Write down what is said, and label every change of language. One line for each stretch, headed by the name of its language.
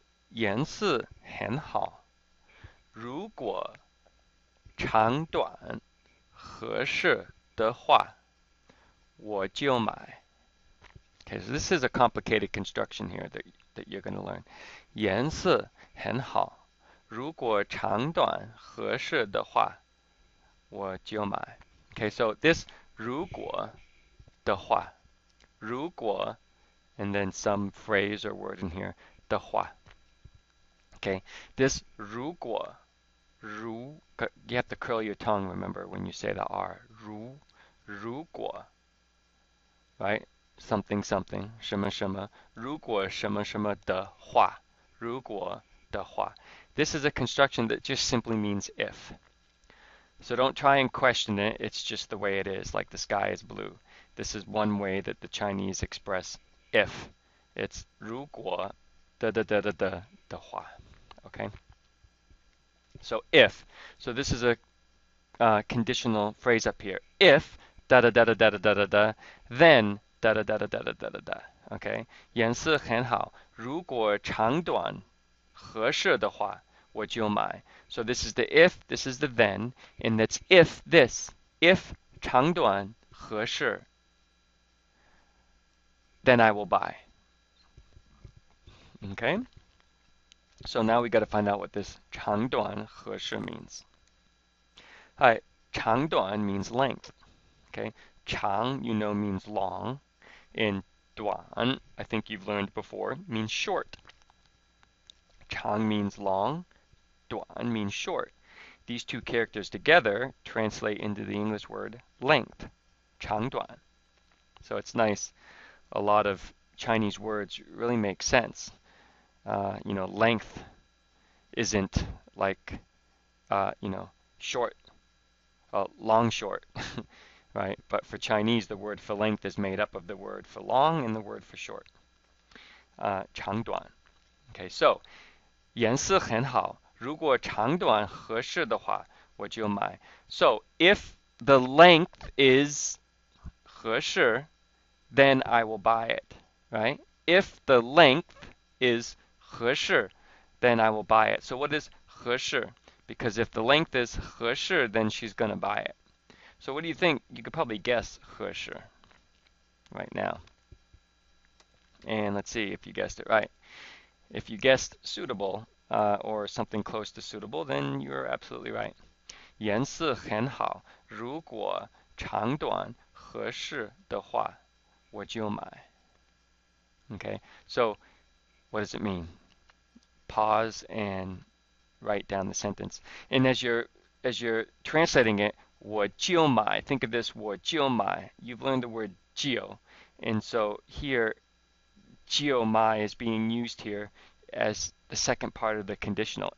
Chinese: 颜色很好. 如果长短合适的话，我就买。
English: Okay, so this is a complicated construction here that you're going to learn.
Chinese: 颜色很好，如果长短合适的话，我就买。
English: Okay, so this
Chinese: 如果的话，如果
English: and then some phrase or word in here
Chinese: 的话。
English: Okay, this
Chinese: 如果如
English: you have to curl your tongue, remember, when you say the R.
Chinese: 如果
English: right? Something something
Chinese: 什么什么如果什么什么的话如果的话
English: This is a construction that just simply means if. So don't try and question it. It's just the way it is, like the sky is blue. This is one way that the Chinese express if. It's
Chinese: 如果的话
English: Okay? So if. So this is a conditional phrase up here. If da da da da da da da da, then da da da da da da da da.
Chinese: Okay, 颜色很好，如果长短合适的话，我就买。
English: So this is the if, this is the then, and that's if this. If
Chinese: 长短合适,
English: then I will buy. Okay? So now we got to find out what this
Chinese: 长短合适
English: means. Hi, 长短 means length. Okay, 长, you know, means long, and 短, I think you've learned before, means short. 长 means long, 短 means short. These two characters together translate into the English word length, 长短.So it's nice. A lot of Chinese words really make sense. You know, length isn't like, you know, short, long short. Right? But for Chinese, the word for length is made up of the word for long and the word for short.
Chinese: 长短.
English: Okay, so
Chinese: 颜色很好，如果长短合适的话，我就买。
English: So if the length is 合适, then I will buy it. Right? If the length is 合适, then I will buy it. So what is 合适? Because if the length is 合适, then she's going to buy it. So what do you think? You could probably guess 合适 right now. And let's see if you guessed it right. If you guessed suitable or something close to suitable, then you're absolutely right. 颜色很好，如果长短合适的话，我就买。 Okay, so what does it mean? Pause and write down the sentence. And as you're translating it,
Chinese: 我就买.
English: Think of this
Chinese: 我就买.
English: You've learned the word 就, and so here
Chinese: 就买
English: is being used here as the second part of the conditional.